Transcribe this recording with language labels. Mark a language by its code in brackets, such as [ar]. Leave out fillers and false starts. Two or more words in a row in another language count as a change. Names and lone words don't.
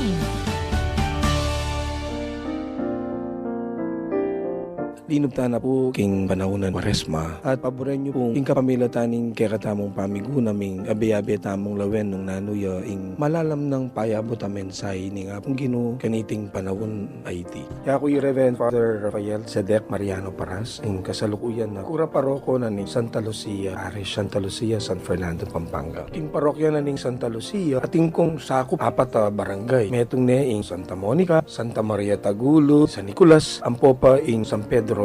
[pam] Linubta na po king panahunan Kwaresma at paboran nyo pong ing kapamilataning kekatamong pamigunaming abe-abe tamong lawen nung nanuya ing malalam ng payabot a mensahe ni nga pong gino kaniting panahon IT. Kaya ako yung Reverend Father Rafael Cedec Mariano Paras ing kasalukuyan na kura paroko na ning Santa Lucia, Parish Santa Lucia, San Fernando, Pampanga. Ing parokya na ning Santa Lucia ating kong sakop apat barangay. Metong ne ing Santa Monica, Santa Maria Tagulo, San Nicolas, ampo pa ing San Pedro.